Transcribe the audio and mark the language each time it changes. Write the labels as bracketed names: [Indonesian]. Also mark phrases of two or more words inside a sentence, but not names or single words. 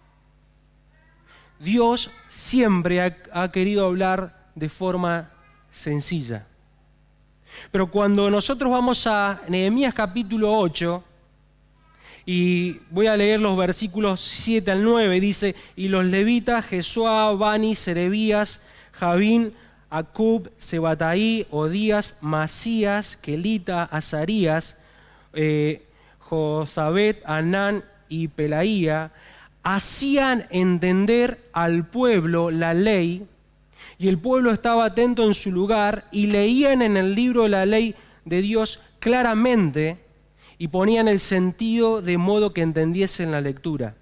[Spanish] Dios siempre ha querido hablar de forma sencilla. Pero cuando nosotros vamos a Nehemías capítulo 8, y voy a leer los versículos 7 al 9, dice: y los levitas, Jesuá, Bani, Serebías, Javín, Acub, Sebataí, Odías, Masías, Kelita, Azarías, Josabet, Anán y Pelaía, hacían entender al pueblo la ley, y el pueblo estaba atento en su lugar y leían en el libro de la ley de Dios claramente y ponían el sentido de modo que entendiesen la lectura.